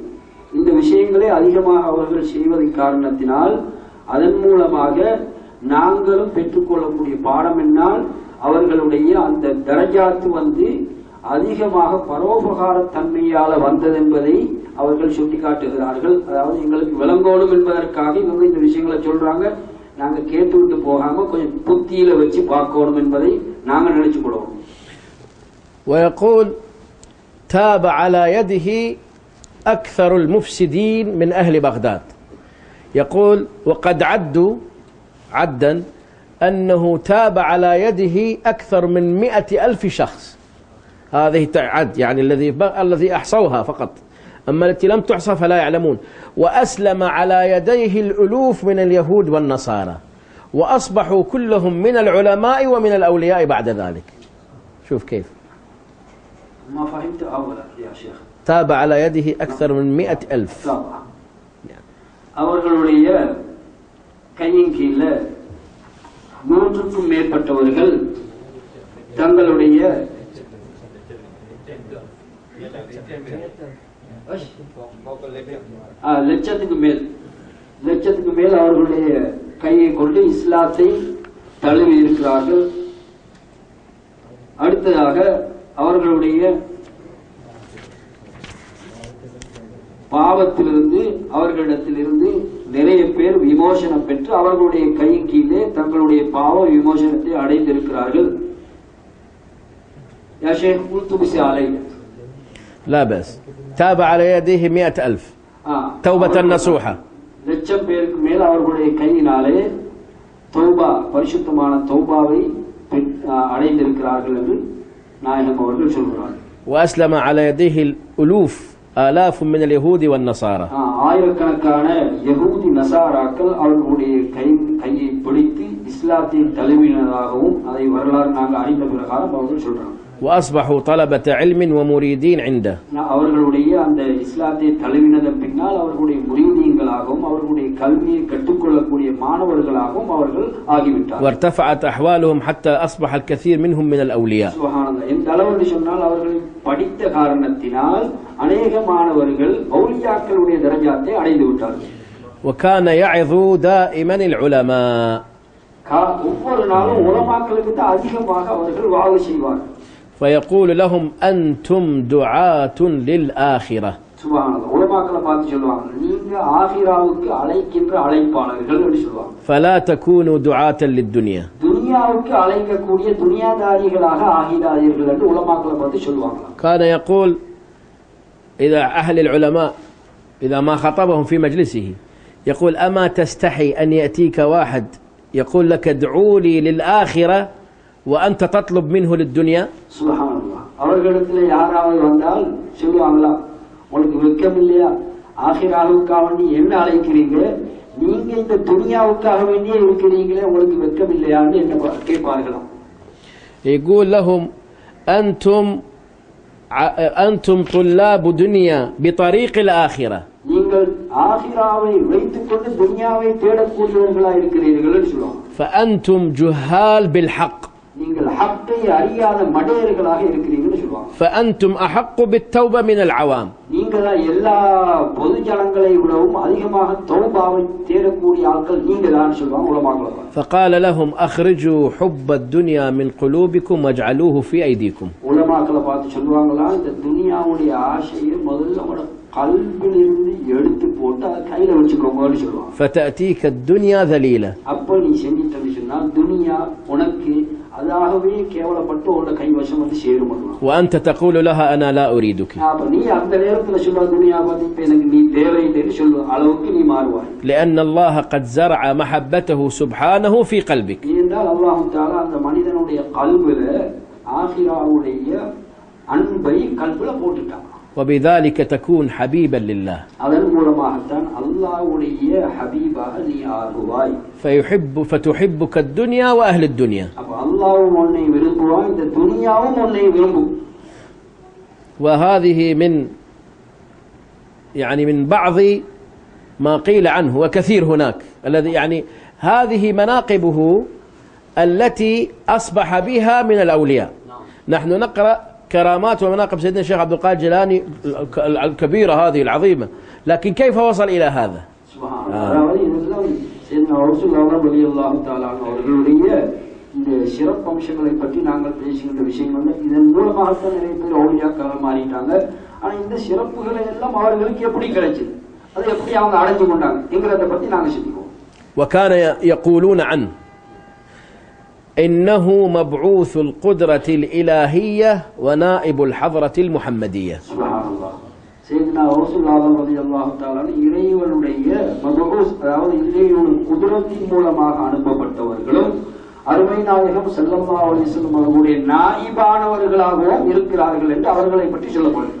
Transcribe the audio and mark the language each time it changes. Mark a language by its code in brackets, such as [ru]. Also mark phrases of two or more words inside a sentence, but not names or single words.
[ta] இந்த விஷயங்களை அதிகமாக அவர்கள் செய்வதன் காரணத்தினால் அதன் மூலமாக நாங்களும் பெற்றுக்கொள்ளக்கூடிய பாடம் என்னால் அவர்களுடைய அந்த தரஜாத்து வந்து அதிகமாக பரோபகார தன்மையால வந்தது என்பதை அவர்கள் சுட்டிக்காட்டுகிறார்கள். அதாவது எங்களுக்கு விளங்கணும் என்பதற்காக இவங்க இந்த விஷயங்களை சொல்றாங்க. நாங்க கேட்டுவிட்டு போகாம கொஞ்சம் புத்தியில வச்சு பார்க்கணும் என்பதை நாங்க நினைச்சு கொள்வோம். [ar] ويقول تاب على يده أكثر المفسدين من أهل بغداد. يقول وقد عدوا عدا أنه تاب على يده أكثر من 100,000 شخص. هذه تعد يعني الذي أحصوها فقط، أما التي لم تحصى فلا يعلمون. وأسلم على يديه الألوف من اليهود والنصارى، وأصبحوا كلهم من العلماء ومن الأولياء بعد ذلك. شوف كيف ما فهمت أولا يا شيخ. تاب على يده أكثر من 100,000. [ta] அவர்களுடைய கையின் கீழ 100க்கும் மேற்பட்டவர்கள் தங்களுடைய லட்சத்துக்கு மேல் அவர்களுடைய கையை கொண்டு இஸ்லாத்தை தழுவி இருக்கிறார்கள். அடுத்ததாக அவர்களுடைய பாவத்திலிருந்து அவர்களிடத்திலிருந்து நிறைய பேர் விமோசனம் பெற்று அவர்களுடைய கையின் கீழே தங்களுடைய பாவ விமோசனத்தை அடைந்திருக்கிறார்கள். [ar] يا شيخ قلت بسالي لا بأس. تاب على يديه 100,000 توبة نصوحة. [ta] லட்சம் பேருக்கு மேல் அவர்களுடைய கையினாலே தௌபா, பரிசுத்தமான தௌபாவை அடைந்திருக்கிறார்கள் என்று நாயகம் அவர்கள் சொல்கிறார்கள். [ar] وأسلم على يديه الألوف آلاف من اليهود والنصارى. [ta] ஆயிரக்கணக்கான யஹூதி நசாராக்கள் அவர்களுடைய கையை பிடித்து இஸ்லாத்தை தழுவினதாகவும் அதை வரலாறு நாங்கள் அறிந்த பிரகாரம் அவர்கள் சொல்றாங்க. [ar] وأصبحوا طلبة علم ومريدين عنده. [ta] அவர்களுடைய அந்த இஸ்லாத்தை தழுவினதன் பின்னால் அவர்களுடைய முரீதீன்களாகவும் அவர்களுடைய கல்வியை கற்றுக்கொள்ளக்கூடிய மாணவர்களாகவும் அவர்கள் ஆகிவிட்டார்கள். [ar] وارتفعت أحوالهم حتى أصبح الكثير منهم من الأولياء. سبحان الله. [ta] இந்த அளவுக்கு சொன்னால் அவர்கள் படித்த காரணத்தினால் அநேக மாணவர்கள் அவுலியாக்களுடைய தரஜாத்தை அடைந்து விட்டார்கள். [ar] وكان يعظ دائما العلماء. [ta] ஒவ்வொரு நாளும் உலமாக்களுக்கு தான் அதிகமாக அவர்கள் வாழ செய்வார்கள். [ar] فيقول لهم أنتم دعاة للآخرة. سبحان الله. [ta] உலமாக்களை பார்த்து சொல்லுவாங்க, நீங்க ஆகிராவுக்கு அழைக்கின்ற அழைப்பாளர்கள் என்று சொல்லுவாங்க. [ar] فلا تكونوا دعاة للدنيا. [ta] துனியாவுக்கு அழைக்கக்கூடிய துனியாதாரிகளாக ஆகிறார்கள் என்று உலமாக்களை பார்த்து சொல்லுவாங்க. [ar] كان يقول إذا أهل العلماء إذا ما خطبهم في مجلسه يقول أما تستحي أن يأتيك واحد يقول لك ادعوا لي للآخرة وأنت تطلب منه للدنيا. سبحان الله. [ta] அவர்களிடத்தில் யாராவது வந்தால் சொல்லுவாங்களா, உங்களுக்கு வெட்கம் இல்லையா, ஆகிராவுக்காக வேண்டி என்ன அழைக்கிறீங்க, நீங்க இந்த துனியாவுக்காக வேண்டியே இருக்கிறீங்களே, உங்களுக்கு வெட்கம் இல்லையான்னு என்ன கேட்பார்களாம். [ar] يقول لهم أنتم طلاب دنيا بطريق الآخرة. [ta] நீங்கள் ஆகிராவை வைத்துக் கொண்டு துனியாவை தேடக்கூடியவர்களா இருக்கிறீர்கள் என்று சொல்லுவாங்க. [ar] فأنتم جهال بالحق. [ta] நீங்கள் ஹக்கை அறியாத மடையர்களாக இருக்கிறீங்கன்னு சொல்லுவாங்க. [ar] فأنتم أحق بالتوبة من العوام. [ta] நீங்க தான் எல்லா பொது ஜனங்களை விடவும் அதிகமாக தௌபாவை தேடக்கூடிய ஆட்கள் நீங்க தான் சொல்லுவாங்க உலமாக்களை. [ar] فقال لهم أخرجوا حب الدنيا من قلوبكم واجعلوه في أيديكم. [ta] உலமாக்களை பார்த்து சொல்லுவாங்களா, இந்த துனியாவுடைய ஆசையை முதல்ல உங்களோட கல்விலிருந்து எடுத்து போட்டு அதை கையில வச்சுக்கோங்கன்னு சொல்லுவாங்க. [ar] فتأتيك الدنيا ذليلة. [ta] அப்ப நீ செஞ்சிட்டன்னு சொன்னா துனியா உனக்கு அதாகவே கேவலப்பட்டு உன்னோட கைவசம் வந்து சேரும். [ar] وأنت تقول لها أنا لا أريدك. [ta] அப்ப நீ அந்த நேரத்துல சொல்ல துனியா பத்தி இப்ப எனக்கு நீ தேவையில்லைன்னு சொல்லுவ அளவுக்கு நீ மாறுவாய். [ar] لأن الله قد زرع محبته سبحانه في قلبك. [ta] ஏனென்றால் [ar] الله تعالى [ta] அந்த மனிதனுடைய கல்வில ஆகிராவுடைய அன்பை கல்வில போட்டுட்டான். [ar] وبذلك تكون حبيبا لله. [ta] அதன் மூலமாகத்தான் அல்லாஹ்வுடைய ஹபீபாக நீ ஆகுவாய். [ar] فتحبك الدنيا وأهل الدنيا. [ta] அப்ப அல்லாஹ்வும் உன்னை விரும்புவான், இந்த துனியாவும் உன்னை விரும்பும். [ar] وهذه من بعض ما قيل عنه وكثير هناك الذي هذه مناقبه التي أصبح بها من الأولياء. نحن نقرأ كرامات ومناقب سيدنا الشيخ عبد القادر الجيلاني الكبيرة هذه العظيمة، لكن كيف وصل إلى هذا؟ [ta] அவர்களுடைய இந்த சிறப்பு அம்சங்களை பற்றி நாங்கள் பேசுகின்ற விஷயங்கள் இதன் மூலமாகத்தான் நிறைய பேர் அவுலியாக்கள் மாறிட்டாங்க. ஆனா இந்த சிறப்புகளை எல்லாம் அவர்களுக்கு எப்படி கிடைச்சது, அதை எப்படி அவங்க அடைஞ்சு கொண்டாங்க என்கிறத பத்தி நாங்கள் சிந்திப்போம். [ar] وكان يقولون عنه إنه مبعوث القدرة الإلهية ونائب الحضرة المحمدية. سبحان الله. سيدنا رسول الله رضي الله تعالى [ta] இறைவனுடைய மபூஸ், அதாவது இறைவனுடைய குதிரத்தின் மூலமாக அனுப்பப்பட்டவர்களும் அருமை நாயகம் [ar] صلى الله عليه وسلم [ta] அவர்களுடைய நாயிபானவர்களாகவும் இருக்கிறார்கள் என்று அவர்களை பற்றி சொல்லப்படுகிறது.